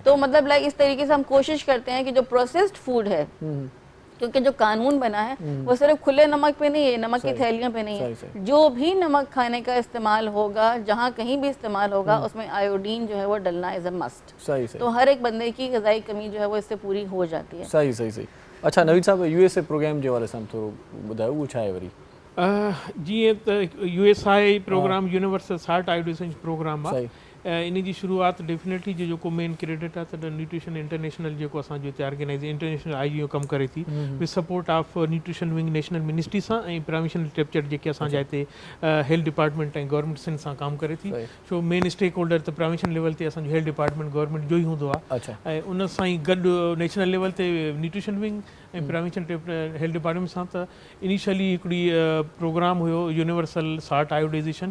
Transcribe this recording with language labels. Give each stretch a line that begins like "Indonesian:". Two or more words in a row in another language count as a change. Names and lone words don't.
Urdu: تو مطلب لائک اس طریقے سے ہم کوشش کرتے ہیں کہ جو
English: processed food
Urdu: ہے، کیونکہ جو قانون بنا ہے وہ صرف کھلے نمک پہ نہیں ہے، نمک کی تھیلیوں پہ نہیں ہے. جو بھی نمک کھانے کا استعمال ہوگا، جہاں کہیں بھی استعمال ہوگا، اس میں آیوڈین جو ہے وہ ڈلنا
English: is a must.
Urdu: تو ہر ایک بندے کی غذائی کمی جو ہے وہ اس سے پوری ہو جاتی ہے. صحیح.
Sindhi: अच्छा नवीद साहब, USA प्रोग्राम जे वारे सां थोरो ॿुधायो, उहो छा आहे वरी? जीअं त
English: USI program universal salt iodization program
Sindhi: आहे, इन जी शुरुआत डेफिनेटली जो मेन क्रेडिट आहे त
English: nutrition international
Sindhi: जेको असांजो हिते
English: organization international IGO
Sindhi: कमु करे थी
English: with support of nutrition wing national ministry
Sindhi: सां ऐं
English: provincial structure
Sindhi: जेके असांजा हिते
English: health department
Sindhi: ऐं गवर्नमेंट सिंध सां कमु करे थी। छो
English: main stakeholder
Sindhi: त
English: provincial level
Sindhi: ते असांजो
English: health department government
Sindhi: जो ई हूंदो आहे, ऐं उन सां ई गॾु
English: national level
Sindhi: ते
English: nutrition wing
Sindhi: ऐं
English: provincial health department
Sindhi: सां त इनिशियली हिकिड़ी प्रोग्राम हुयो
English: universal salt iodization.